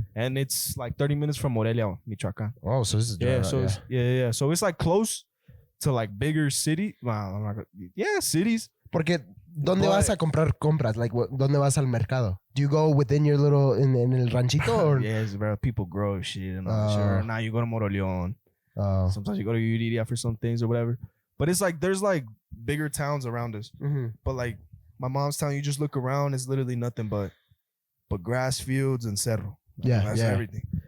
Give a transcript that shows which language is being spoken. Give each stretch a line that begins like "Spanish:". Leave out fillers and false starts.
English: And it's like 30 minutes from Morelia, Michoacán. Oh, so this is So it's like close to like bigger city. Cities.
Spanish: Porque ¿dónde vas a comprar compras? Like, ¿dónde vas al mercado?
English: Do you go within your little in
Spanish: el ranchito
English: or? Yes, bro. People grow shit and all that shit. Now you go to Moroleón. Sometimes you go to Yuriria for some things or whatever. But it's like there's like bigger towns around us. But like my mom's town, you just look around, it's literally nothing but grass fields and cerro. That's everything.